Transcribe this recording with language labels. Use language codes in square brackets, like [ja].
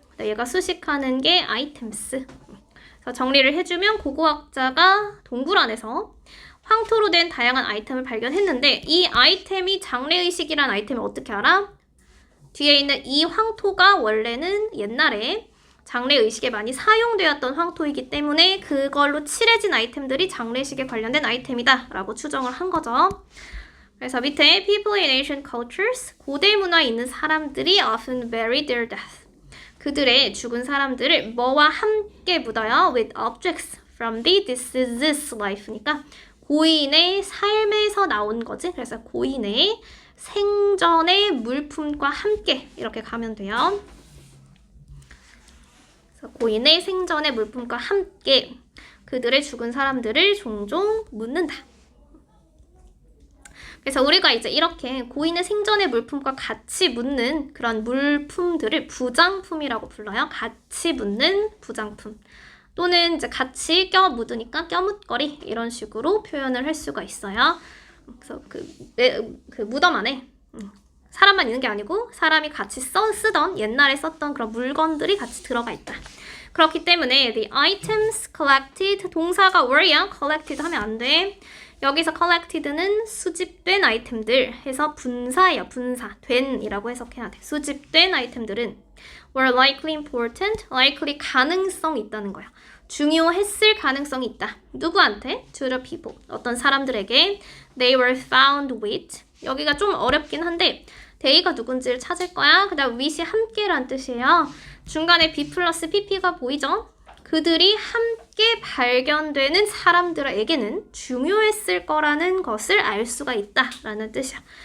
[ko] 얘가 수식하는 게 아이템스. 그래서 정리를 해주면 고고학자가 동굴 안에서 황토로 된 다양한 아이템을 발견했는데 이 아이템이 장례의식이란 아이템을 어떻게 알아? 뒤에 있는 이 황토가 원래는 옛날에 장례의식에 많이 사용되었던 황토이기 때문에 그걸로 칠해진 아이템들이 장례식에 관련된 아이템이다 라고 추정을 한 거죠. 그래서 밑에 [en] people in ancient cultures, [ko] 고대 문화에 있는 사람들이 [en] often bury their death. [ko] 그들의 죽은 사람들을 뭐와 함께 묻어요? [en] with objects from the deceased's life니까 [ko] 고인의 삶에서 나온 거지. 그래서 고인의 생전의 물품과 함께 이렇게 가면 돼요. 그래서 고인의 생전의 물품과 함께 그들의 죽은 사람들을 종종 묻는다. 그래서 우리가 이제 이렇게 고인의 생전의 물품과 같이 묻는 그런 물품들을 부장품이라고 불러요. 같이 묻는 부장품. 또는 이제 같이 껴 묻으니까 껴묻거리 이런 식으로 표현을 할 수가 있어요. 그래서 그 무덤 안에 사람만 있는 게 아니고 사람이 같이 쓰던 옛날에 썼던 그런 물건들이 같이 들어가 있다. 그렇기 때문에 [en] the items collected [ko] 동사가 [en] were [ko] 야 [en] collected [ko] 하면 안 돼. 여기서 collected는 수집된 아이템들 해서 분사예요. 분사. 된이라고 해석해야 돼. 수집된 아이템들은 [en] were likely important. [ko] likely 가능성이 있다는 거야. 중요했을 가능성이 있다. 누구한테? [en] To the people. [ko] 어떤 사람들에게 [en] they were found with. [ko] 여기가 좀 어렵긴 한데 they가 누군지를 찾을 거야. 그 다음 with이 함께란 뜻이에요. 중간에 B 플러스 PP가 보이죠? 그들이 함께 발견되는 사람들에게는 중요했을 거라는 것을 알 수가 있다라는 뜻이야.